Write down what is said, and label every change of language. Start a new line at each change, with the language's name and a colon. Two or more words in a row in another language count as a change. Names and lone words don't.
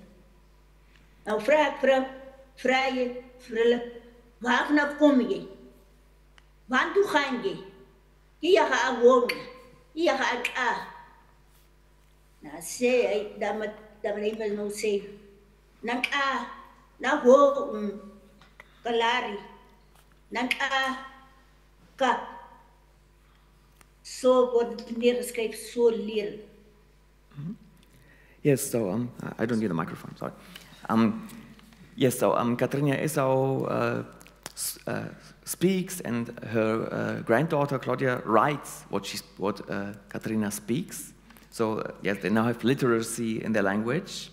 Afrikaans: Nou vra jy vir hulle, waarvanaf kom jy? Waartoe gaan jy? Jy gaan woon, jy gaan Nou sê hy, dan hy moet nou sê, na ho, kalari, ka. So word het neergeskryf, so leer.
English: Yes, so I don't need a microphone, sorry. Yes, so Katrina Esau speaks, and her granddaughter Claudia writes what Katrina speaks. So yes, they now have literacy in their language.